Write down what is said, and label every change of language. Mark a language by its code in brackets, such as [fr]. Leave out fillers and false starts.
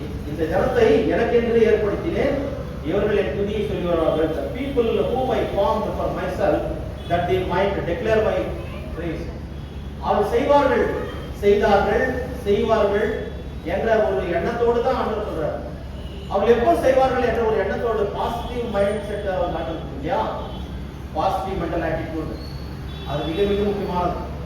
[ta] இந்த ஜனத்தை எனக்கென்று ஏற்படுத்தினேன், இவர்கள் என் துதியை சொல்லி வருவார்கள். [en] The people whom I formed for myself, that they might declare my praise. [ta] அவர் செய்வார்கள், செய்தார்கள், செய்வார்கள் என்ற ஒரு எண்ணத்தோடு தான் ஆண்டவர் சொல்றார். அவர்கள் எப்போ செய்வார்கள் என்ற ஒரு எண்ணத்தோடு, பாசிட்டிவ் மைண்ட் செட் காட்டுறது இல்லையா? பாசிட்டிவ் மென்டல் ஆட்டிடியூட், அது மிக மிக முக்கியமானது.